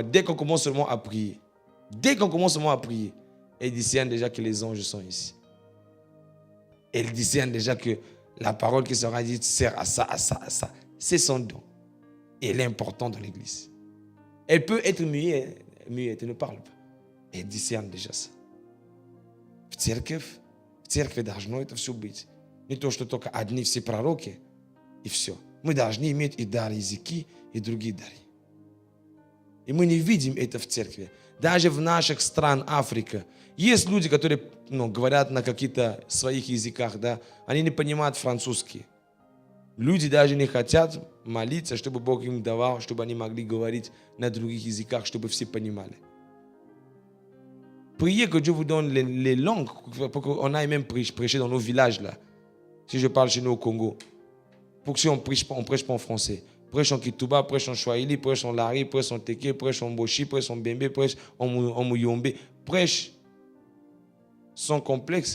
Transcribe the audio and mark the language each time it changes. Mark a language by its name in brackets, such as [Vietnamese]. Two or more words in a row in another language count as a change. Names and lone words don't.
[French] Dès qu'on commence seulement à prier, elle discerne déjà que les anges sont ici. Elle discerne déjà que la parole qui sera dite sert à ça, à ça, à ça. C'est son don. Et elle est importante dans l'église. Elle peut être muette, elle ne parle pas. Elle discerne déjà ça. [Russian] В церкви должно это все быть. Не то, что только одни все пророки, и все. Мы должны иметь и дар языки, и другие дары. И мы не видим это в церкви. Даже в наших странах Африки есть люди, которые говорят на каких-то своих языках, да, они не понимают французский. Люди даже не хотят молиться, чтобы Бог им давал, чтобы они могли говорить на других языках, чтобы все понимали. [French] Priez que Dieu vous donne les langues pour qu'on aille même prêcher dans nos villages là. Si je parle chez nous au Congo, pour que si on prêche pas en français, prêche en Kituba, prêche en Swahili, prêche en Lari, prêche en Teke, prêche en Boshi, prêche en Bembe, prêche en Muyombe, prêche sans complexe.